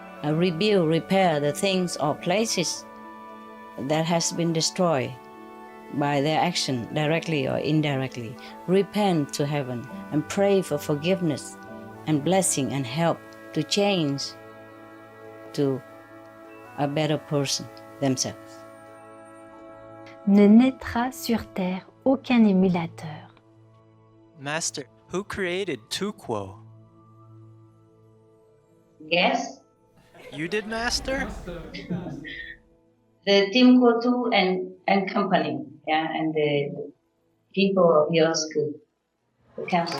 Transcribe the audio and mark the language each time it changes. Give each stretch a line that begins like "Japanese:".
English: Rebuild, repair the things or places that has been destroyed by their action, directly or indirectly. Repent to heaven and pray for forgiveness and blessing and help to change to a better person themselves.
French: Ne naîtra sur terre aucun émulateur.
English: Master, who created Tuquo? Yes. You did, Master? The Team Kotu and company, and the people of your school, the council.